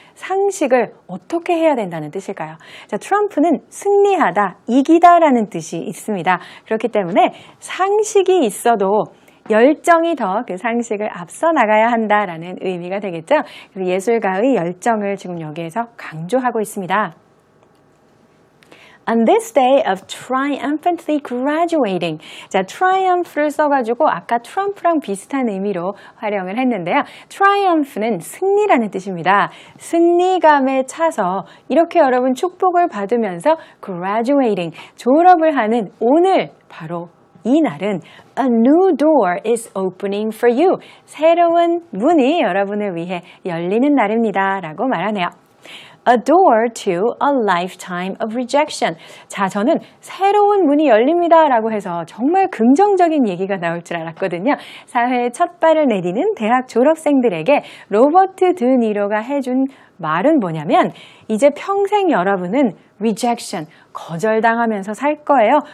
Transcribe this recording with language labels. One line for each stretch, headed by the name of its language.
Korean: 상식을 어떻게 해야 된다는 뜻일까요? 자, 트럼프는 승리하다, 이기다라는 뜻이 있습니다. 그렇기 때문에 상식이 있어도 열정이 더 그 상식을 앞서 나가야 한다라는 의미가 되겠죠. 그래서 예술가의 열정을 지금 여기에서 강조하고 있습니다.
English: On this day of triumphantly graduating.
Korean: 자, triumph를 써가지고 아까 트럼프랑 비슷한 의미로 활용을 했는데요. triumph는 승리라는 뜻입니다. 승리감에 차서 이렇게 여러분 축복을 받으면서 graduating, 졸업을 하는 오늘 바로 이 날은
English: A new door is opening for you.
Korean: 새로운 문이 여러분을 위해 열리는 날입니다. 라고 말하네요.
English: A door to a lifetime of rejection.
Korean: 자, 저는 새로운 문이 열립니다. 라고 해서 정말 긍정적인 얘기가 나올 줄 알았거든요. 사회에 첫 발을 내디는 대학 졸업생들에게 로버트 드 니로가 해준 말은 뭐냐면 이제 평생 여러분은 rejection, 거절당하면서 살 거예요.